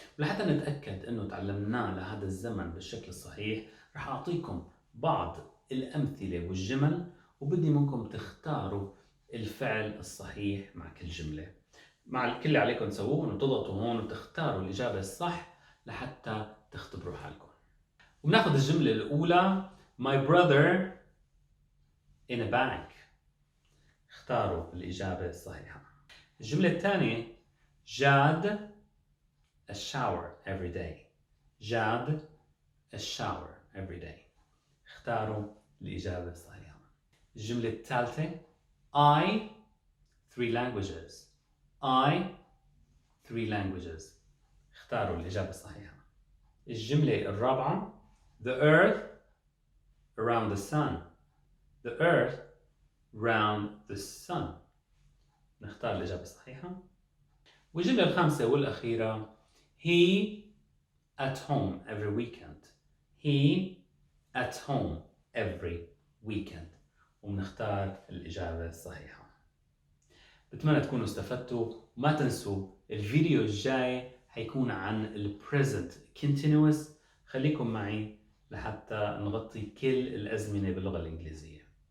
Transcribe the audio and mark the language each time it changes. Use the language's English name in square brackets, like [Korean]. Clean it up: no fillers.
[Arabic] ولحتى نتاكد انه تعلمناه لهذا الزمن بالشكل الصحيح، رح اعطيكم بعض الامثله والجمل، وبدي منكم تختاروا الفعل الصحيح مع كل جمله. مع كل اللي عليكم تسووه انه تضغطوا هون وتختاروا الاجابه الصح لحتى تختبروا حالكم. وبناخذ الجمله الاولى [English] my brother in a bank. [Arabic] اختاروا الاجابه الصحيحه. الجمله الثانيه جاد [English] a shower every day. Jad a shower every day. [Arabic] اختاروا الإجابة الصحيحة. الجملة الثالثة [English] I 3 languages. I 3 languages. [Arabic] اختاروا الإجابة الصحيحة. الجملة الرابعة [English] the earth around the sun. The earth round the sun. [Arabic] نختار الإجابة الصحيحة. والجملة الخامسة والأخيرة [English] he at home every weekend. He at home every weekend. [Arabic] وبنختار الإجابة الصحيحة. بتمنى تكونوا استفدتوا، وما تنسوا الفيديو الجاي حيكون عن ال present continuous. خليكم معي لحتى نغطي كل الأزمنة باللغة الإنجليزية.